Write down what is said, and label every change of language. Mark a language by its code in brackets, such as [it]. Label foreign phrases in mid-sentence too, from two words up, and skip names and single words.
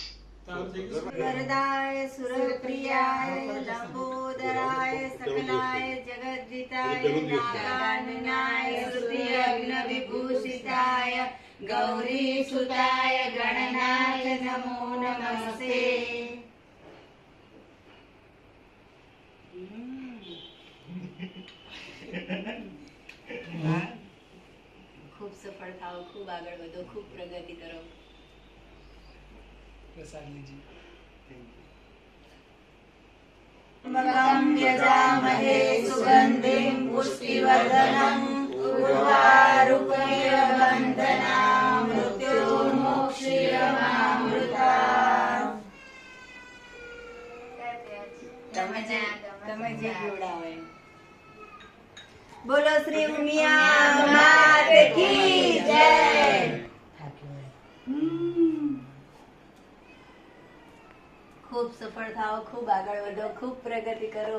[sa] वरदाय सुरप्रियाय लंबोदराय सकलाय जगद्दिताय नागाननाय श्रुति अग्न विभूषिताय गौरी सुताय गणनाथ नमो नमस्ते. [gu] ખૂબ સફળ થાઓ, ખૂબ આગળ વધો, ખૂબ પ્રગતિ કરો. [sa] त्र्यम्बकं यजामहे सुगन्धिं पुष्टिवर्धनं उर्वारुकमिवबन्धनां मृत्योर्मोक्षीयमामृतात्. [gu] તમે જે પીવડાવો એમ. બોલો શ્રી ઉમિયા માત કી જય. ખૂબ સફળ થાઓ, ખૂબ આગળ વધો, ખૂબ પ્રગતિ કરો.